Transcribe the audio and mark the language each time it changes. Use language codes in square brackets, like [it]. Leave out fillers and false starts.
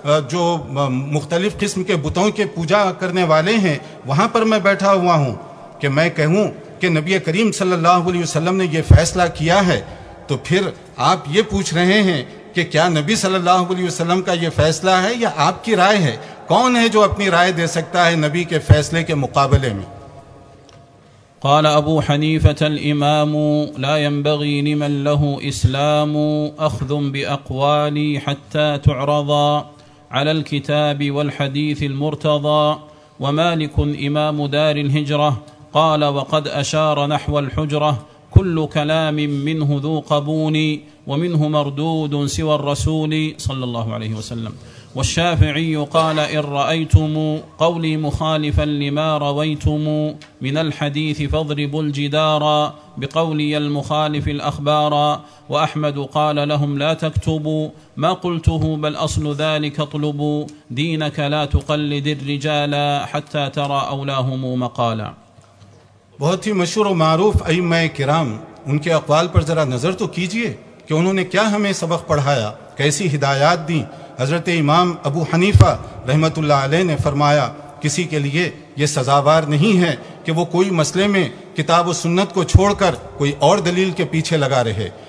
[ur] جو مختلف قسم کے بتوں کے پوجا کرنے والے ہیں وہاں پر میں بیٹھا ہوا ہوں کہ میں کہوں کہ نبی کریم صلی اللہ علیہ وسلم نے یہ فیصلہ کیا ہے؟ تو پھر آپ یہ پوچھ رہے ہیں کہ کیا نبی صلی اللہ علیہ وسلم کا یہ فیصلہ ہے یا آپ کی رائے ہے؟ کون ہے جو اپنی رائے دے سکتا ہے نبی کے فیصلے کے مقابلے میں؟ [ar] قال ابو حنیفة: الامام لا ينبغي لمن له اسلام اخذ باقوالي حتى تعرضا على الكتاب والحديث المرتضى. ومالك إمام دار الهجرة قال: وقد أشار نحو الحجرة كل كلام منه ذو قبول ومنه مردود سوى الرسول صلى الله عليه وسلم. والشافعي قال: إن رأيتم قولي مخالفا لما رويتم من الحديث فاضربوا الجدار بقولي المخالف الأخبار. وأحمد قال لهم: لا تكتبوا ما قلته بل أصل ذلك اطلبوا دينك لا تقلد الرجال حتى ترى أولاهم مقالا. [ur] بہت ہی مشہور و معروف ائمہ کرام, ان کے اقوال پر ذرا نظر تو کیجئے کہ انہوں نے کیا ہمیں سبق پڑھایا, کیسی ہدایات دیں. حضرت امام ابو حنیفہ رحمۃ اللہ علیہ نے فرمایا: کسی کے لیے یہ سزاوار نہیں ہے کہ وہ کوئی مسئلے میں کتاب و سنت کو چھوڑ کر کوئی اور دلیل کے پیچھے لگا رہے.